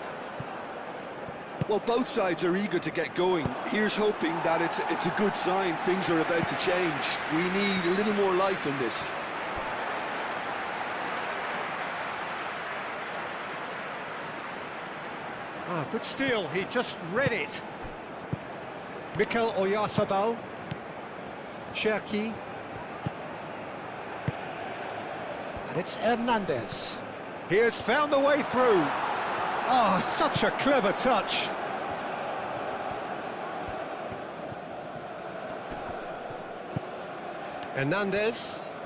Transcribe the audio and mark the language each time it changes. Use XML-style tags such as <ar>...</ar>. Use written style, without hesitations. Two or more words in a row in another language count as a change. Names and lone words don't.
<en>Well, both sides are eager to get going. Here's hoping that it's a good sign. Things are about to change. We need a little more life in this. Ah, good steal. He just read it. Mikel Oyarzabal. Cherki. And it's Hernandez. He has found the way through. Oh, such a clever touch. Hernandez.</en>